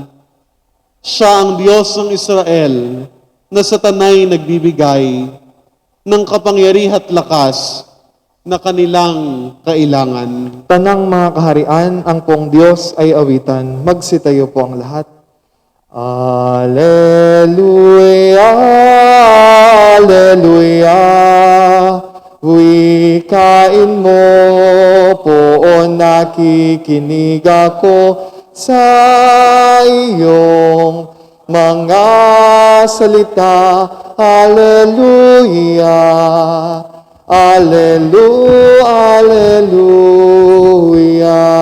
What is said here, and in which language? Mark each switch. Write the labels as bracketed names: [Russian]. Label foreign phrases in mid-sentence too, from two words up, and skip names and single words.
[Filipino] Siya ang Diyos ng Israel na sa tanay nagbibigay ng kapangyarihan at lakas na kanilang kailangan. Tanang mga kaharian, ang poong Diyos ay awitan. Magsitayo po ang lahat. Alleluia, Alleluia. Wikain mo, poon nakikinig ako sa iyong mga salita. Alleluia, Alleluia, Alleluia.